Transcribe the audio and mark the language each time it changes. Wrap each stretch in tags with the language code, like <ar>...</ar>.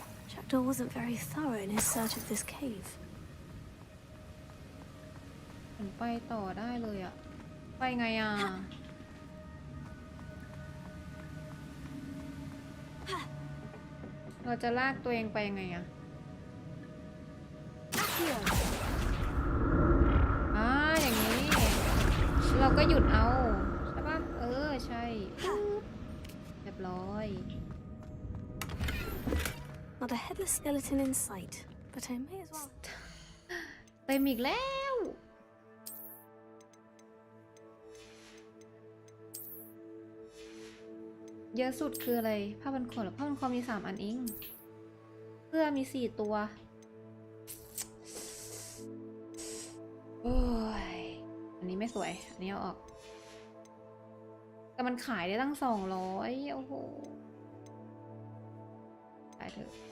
<en>Jackdaw wasn't very thorough in his search of this cave.</en> <th>มันไปต่อได้เลยอ่ะไปไงอ่ะเราจะลากตัวเองไปยังไงอ่ะอย่างนี้เราก็หยุดเอาใช่ปะใช่เรียบร้อย</th> <en>Not a headless skeleton in sight, but I may as well.</en> <th>เต็มอีกแล้วเยอะสุดคืออะไรผ้าพันคอหรือผ้าพันคอมี3 อันเองเสื้อมี4 ตัวโอ้ยอันนี้ไม่สวยอันนี้เอาออกแต่มันขายได้ตั้ง200โอ้โหได้เถอะ</th>